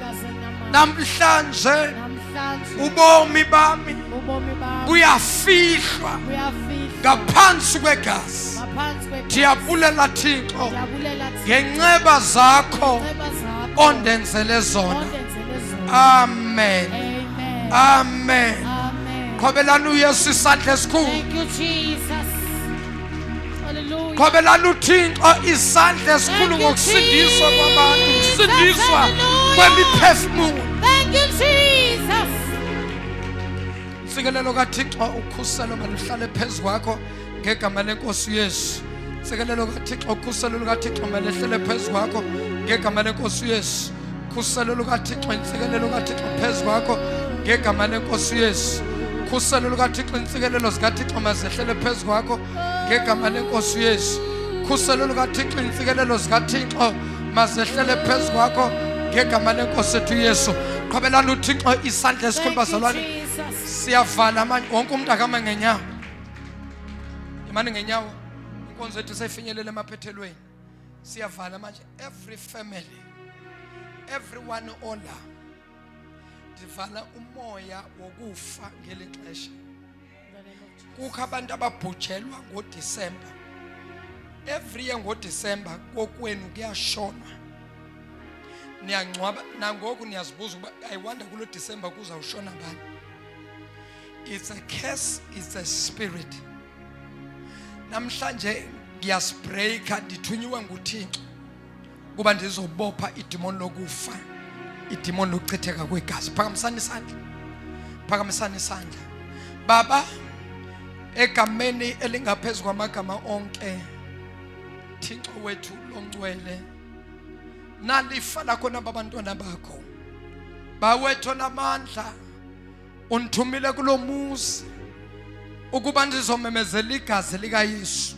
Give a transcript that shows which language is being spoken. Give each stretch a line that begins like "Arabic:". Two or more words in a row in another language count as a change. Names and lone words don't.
Xhosa: Namhlanje ubomi bami buyafihlwa ngaphansi kwegazi. Ndiyabulela Thixo ngenceba zakho ondenzele zona. Amen. Amen. Qhobelani uYesu isandla esikhulu.
English: Thank you Jesus. Hallelujah.
Xhosa: Qhobelani uThixo isandla esikhulu ngokusindiswa kwabantu, ukusindiswa kwemiphefumulo.
English: Thank you Jesus.
Xhosa: Sikelelo kaThixo ukhuselo maluhlale phezulu kwakho ngegama lenkosi uYesu. Sikelelo kaThixo ukhuselo lukaThixo malehlele phezulu kwakho ngegama lenkosi uYesu. Khuselo lukaThixo insikelelo kaThixo phezulu kwakho ngegama lenkosi uYesu. Khuselo lukaThixo insikelelo zikaThixo mazehlele phezulu kwakho ngegama lenkosi uYesu. Khuselo lukaThixo insikelelo zikaThixo mazehlele phezulu kwakho ngegama lenkosi ethu uYesu. Qhobelani uThixo isandla esikhulu bazalwane.
Zulu: Siyavala manje wonke umuntu akama ngenyawo. Imani ngenyawo. Inkonzo yethu seyifinyelela emaphethelweni. Siyavala manje
English: every family. Everyone ola.
Xhosa: Divala umoya wokufa ngelixesha. Kukho abantu ababhujelwa ngoDisemba.
English: Every year
Xhosa: ngoDisemba kokwenu kuyashonwa. niyangcwaba nangoku niyazibuza ukuba
English: I wonder
Xhosa: kulo December kuzawushona bani.
English: It's a curse, it's a spirit.
Xhosa: Namhlanje ngiyasbreaka ndithunyiwe nguThixo kuba ndizobopha idemon lokufa, idemon lokuchitheka kwegazi. Phakamisani isandla, phakamisani isandla. Baba, egameni elingaphezulu kwamagama onke, Thixo wethu longcwele, nalifa lakho nabantwana bakho, bawethu namandla, unthumile kulomuzi ukuba ndizomemezela igazi likaYesu.